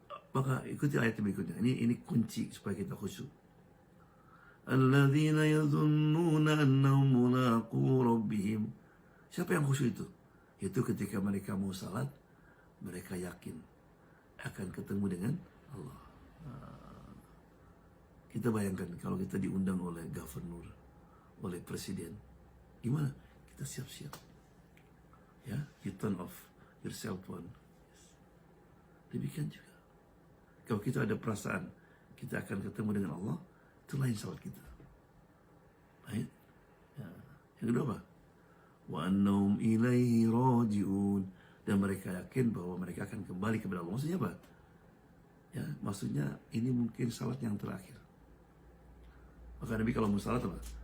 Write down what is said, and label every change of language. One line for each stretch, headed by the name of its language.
Indonesian: Maka ikuti ayat berikutnya. Ini kunci supaya kita khusyuk.
Arabic: Alladzina yadhunnuna annahum mulaqu rabbihim.
Indonesian: Siapa yang khusyuk itu? Itu ketika mereka mau salat, mereka yakin akan ketemu dengan Allah. Kita bayangkan kalau kita diundang oleh gubernur, oleh presiden, gimana? Kita siap-siap.
English: Ya, you turn off yourself one.
Indonesian: Demikian juga. Kalau kita ada perasaan kita akan ketemu dengan Allah, itu lain salat kita. Baik. Ya. Yang kedua apa?
Arabic: wa annahum ilaihi raji'un,
Indonesian: dan mereka yakin bahwa mereka akan kembali kepada Allah. Maksudnya apa? Ya, maksudnya ini mungkin salat yang terakhir. Maka Nabi kalau mau salat apa?